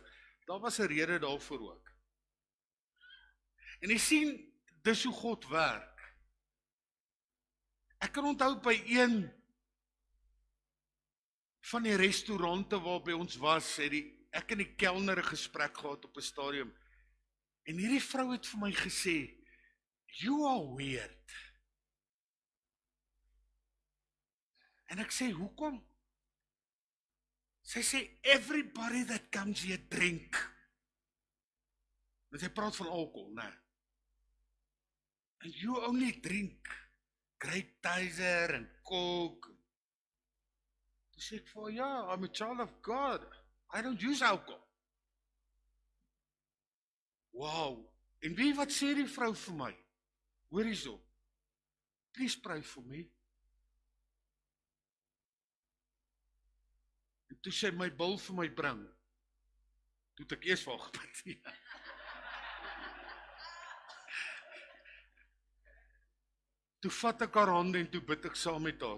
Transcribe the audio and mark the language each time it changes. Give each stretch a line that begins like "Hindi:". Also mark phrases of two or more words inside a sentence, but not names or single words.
Afrikaans: Daar was 'n rede daarvoor ook. En jy sien, dis hoe God werk. Ek kan onthou by een van die restaurante waarby ons was, het ek en die kelner 'n gesprek gehad op 'n stadium. En hierdie vrou het vir my gesê,
English: "You are weird."
Afrikaans: En ek sê, "Hoekom?" Sy sê,
English: "Everybody that comes here drink."
Afrikaans: Want sy praat van alcohol, né?
English: And you only drink grape tizer en coke.
Afrikaans: Toe sê ek vir, "Ja,
English: I'm a child of God. I don't use alcohol." Wow.
Afrikaans: En wat sê die vrou vir my? Hoor hierso.
English: "Please pray for me."
Afrikaans: En toe sy my bil vir my bring. Toe het ek eers vir haar gebid. Toe vat ek haar hande en toe bid ek saam met haar.